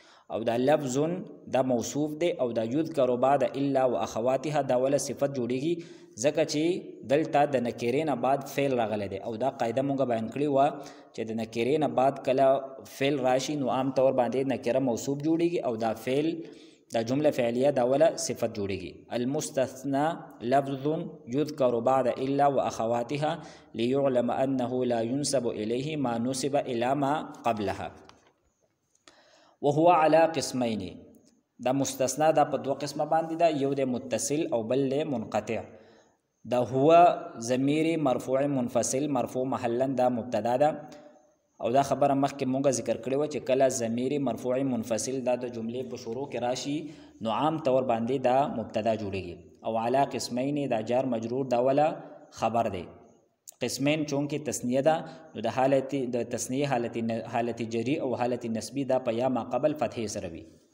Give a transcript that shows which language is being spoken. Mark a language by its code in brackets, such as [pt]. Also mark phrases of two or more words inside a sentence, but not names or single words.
[ps] او دا لفظ دا موصوف دی او دا [ar] یذکر بعد الا و اخواتها [ps] دا ولا صفت جوړیږي ځکه چې دلته د نکرې نه بعد فعل راغلی دی. او دا قاعده مونږ بیان کړې وه چې د نکرې نه بعد کله فعل راشي نو عام طور باندې نکره موصوف جوړیږي او دا فعل دا جمله فعلیه دا ولا صفت جوړیږي. [ar] المستثنى لفظ یذکر بعد الا و اخواتها لیعلم انه لا ينسب الیه ما نسب الى ما قبلها. وهو على قسمین، [ps] دا مستثنا دا په دوه قسمه باندې دا، یو د متصل او بل منقطع. دا هو [ar] ضمیر مرفوع منفصل مرفوع محلا [ps] دا مبتدا ده. او دا خبره مخکې مونږ ذکر کړې وه چې کله [ar] ضمیر مرفوع منفصل [ps] دا د جملې په شروع کې راشي نو عام طور باندې دا مبتدا جوړیږي. او [ar] علی قسمین [ps] دا [ar] جار مجرور [ps] دا ولا خبر دی. قسمین چونکې تسنیه ده نو د تسنیه حالت جری او حالت نسبی دا په یا ما قبل فتحې سره وي.